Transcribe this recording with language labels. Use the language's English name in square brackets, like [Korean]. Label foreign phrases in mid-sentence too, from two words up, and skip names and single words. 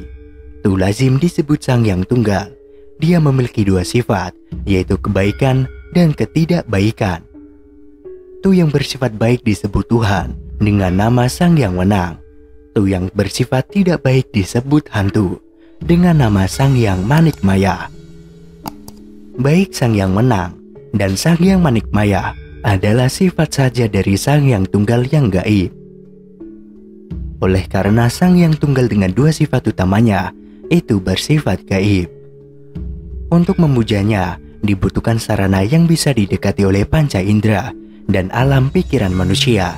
[Indonesian] Tu lazim disebut Sang Hyang Tunggal. Dia memiliki dua sifat, yaitu kebaikan dan ketidakbaikan. Tu yang bersifat baik disebut Tuhan dengan nama Sang Hyang Wenang. Tu yang bersifat tidak baik disebut hantu dengan nama Sang Hyang Manikmaya. Baik Sang Hyang Wenang dan Sang Hyang Manikmaya adalah sifat saja dari Sang Hyang Tunggal yang gaib. Oleh karena Sang Hyang Tunggal dengan dua sifat utamanya itu bersifat gaib, untuk memujanya dibutuhkan sarana yang bisa didekati oleh panca indera dan alam pikiran manusia.